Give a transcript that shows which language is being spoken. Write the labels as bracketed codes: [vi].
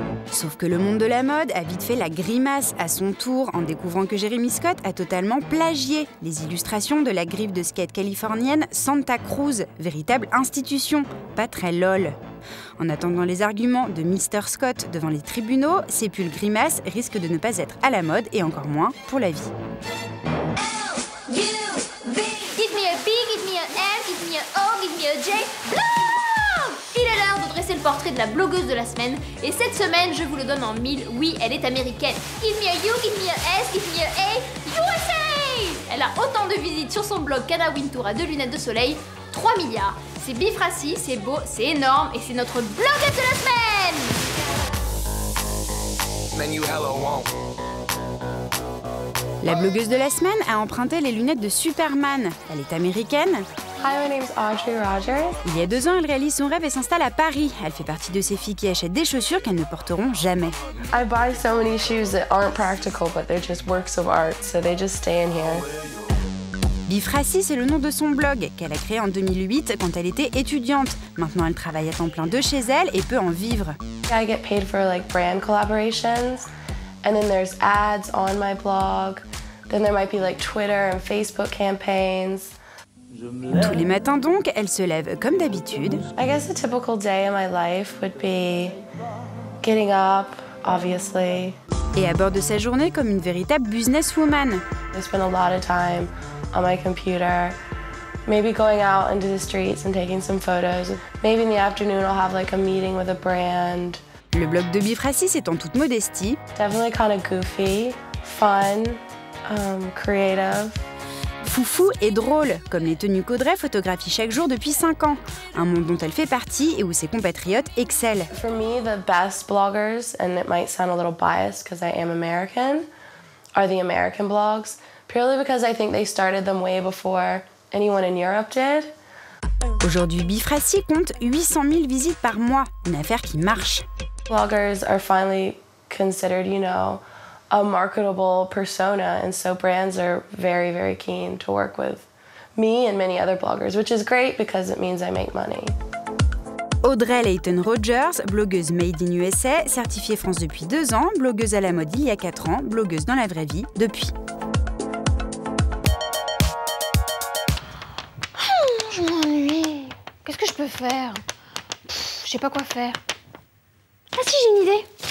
[fr] Sauf que le monde de la mode a vite fait la grimace à son tour en découvrant que Jeremy Scott a totalement plagié les illustrations de la griffe de skate californienne Santa Cruz, véritable institution, pas très lol. En attendant les arguments de Mr. Scott devant les tribunaux, ces pulls grimaces risquent de ne pas être à la mode et encore moins pour la vie. [en] Give me a B, give me a L, give me a O, give me a J. [fr] Il est l'heure de dresser le portrait de la blogueuse de la semaine. Et cette semaine, je vous le donne en 1000. Oui, elle est américaine. [en] Give me a U, give me a S, give me a A, USA! [fr] Elle a autant de visites sur son blog qu'Anna Wintour a 2 lunettes de soleil. 3 milliards. C'est bifraci, c'est beau, c'est énorme et c'est notre blogueuse de la semaine! La blogueuse de la semaine a emprunté les lunettes de Superman. Elle est américaine. [en] Hi, my name's Audrey Rogers. [fr] Il y a 2 ans, elle réalise son rêve et s'installe à Paris. Elle fait partie de ces filles qui achètent des chaussures qu'elles ne porteront jamais. [en] I buy so many shoes that aren't practical, but they're just works of art, so they just stay in here. [fr] Bifraci, c'est le nom de son blog qu'elle a créé en 2008 quand elle était étudiante. Maintenant, elle travaille à temps plein de chez elle et peut en vivre. [en] I get paid for like brand collaborations, and then there's ads on my blog. Then there might be like Twitter and Facebook campaigns. [fr] Tous les matins donc, elle se lève comme d'habitude. [en] I guess a typical day in my life would be getting up, obviously. [fr] Et aborde sa journée comme une véritable businesswoman. [en] I spend a lot of time on my computer, maybe going out into the streets and taking some photos. Maybe in the afternoon I'll have like a meeting with a brand. [fr] Le blog de Bifraci, c'est en toute modestie. [en] Definitely kind of goofy, fun, creative. [fr] Foufou et drôle, comme les tenues qu'Audrey photographie chaque jour depuis 5 ans. Un monde dont elle fait partie et où ses compatriotes excellent. [en] For me, the best bloggers, and it might sound a little biased because I am American, are the American blogs, purely because I think they started them way before anyone in Europe did. [fr] Aujourd'hui, Bifraci compte 800 000 visites par mois, une affaire qui marche. [en] Bloggers are finally considered, you know, a marketable persona, and so brands are very, very keen to work with me and many other bloggers, which is great because it means I make money. [fr] Audrey Layton Rogers, blogueuse Made in USA, certifiée France depuis 2 ans, blogueuse à la mode il y a 4 ans, blogueuse dans la vraie vie depuis. Je m'ennuie. Qu'est-ce que je peux faire? Je sais pas quoi faire. Ah si, j'ai une idée.